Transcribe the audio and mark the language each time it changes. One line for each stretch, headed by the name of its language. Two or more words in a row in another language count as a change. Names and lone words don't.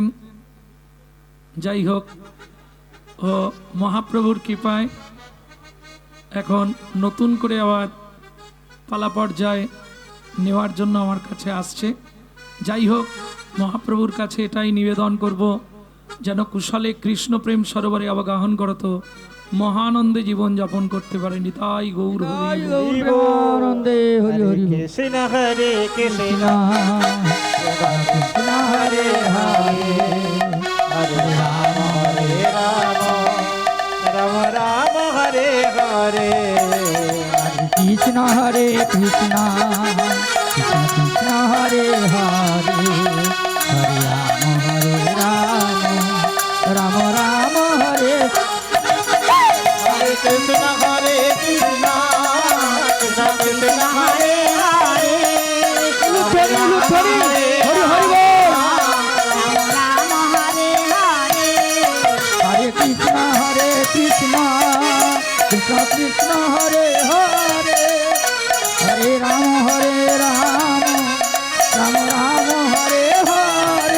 Bangla: যাই হোক, ও মহাপ্রভুর কৃপায় এখন নতুন করে আবার পালা পর্যায়ে নেওয়ার জন্য আমার কাছে আসছে। যাই হোক, মহাপ্রভুর কাছে এটাই নিবেদন করব যেন কুশলে কৃষ্ণ প্রেম সরোবরে অবগাহন করত, মহানন্দে জীবন যাপন করতে পারেন। তাই গৌর হরি বল। আনন্দে হরি হরি বল।
Sanskrit: कृष्ण हरे कृष्ण কৃষ্ণ হরে হরে हरे राम हरे राम राम राम हरे हरे কৃষ্ণ হরে কৃষ্ণ কৃষ্ণ কৃষ্ণ হরে হরে হরে রাম হরে রাম রাম রাম হরে हरे कृष्ण कृष्ण कृष्ण हरे हरे
Bangla: হরি হরি হরি বল।
Sanskrit: राम हरे हरे হরে কৃষ্ণ কৃষ্ণ কৃষ্ণ হরে হরে হরে রাম রাম রাম হরে হরে